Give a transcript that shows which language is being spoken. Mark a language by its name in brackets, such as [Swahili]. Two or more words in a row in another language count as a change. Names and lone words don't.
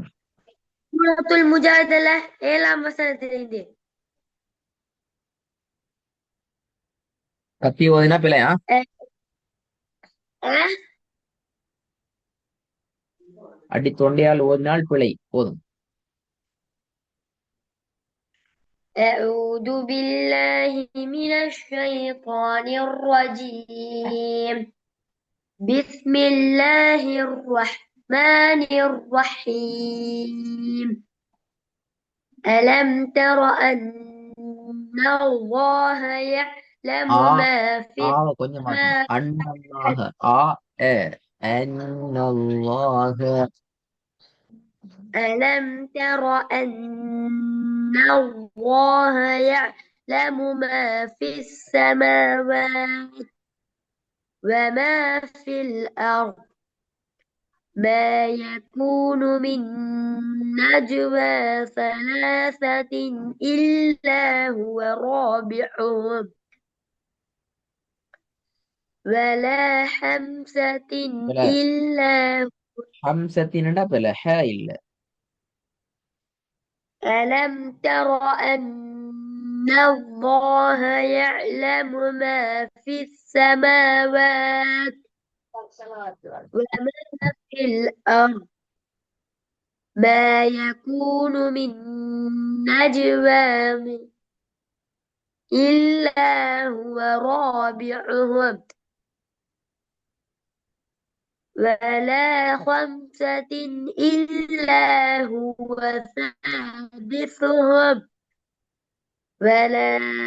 [Tamil] சூரத்துல் முஜாதலா 7ஆம் வசனத்திலிருந்து. கத்தி ஓதினா பிழையா? அஹ், அஹ், அடி தொண்டையால் ஓதினால் பிழை போதும். [Arabic] أعوذ بالله من الشيطان الرجيم. بسم الله الرحمن الرحيم. ألم تر أن الله يعلم ஆ ما في [Tamil] ஆவ கொஞ்சம் மாத்தணும். [Arabic] السماوات. அன்னல்லாக ஆ ஏ அன்னல்லாக ألم تر أن الله يعلم ما في السماوات وما في الأرض. ما يكون من نجوى ثلاثة إلا هو رابعهم ولا خمسة [Tamil] பிழை. [Arabic] إلا. [Tamil] ஹம்சத்தின்டா பிழை ஹ இல்ல. [Arabic] ألم تر أن الله يعلم ما في السماوات وما في الأرض. ما يكون من نجوى إلا هو رابعهم ولا خمسة إلا هو سادسهم ولا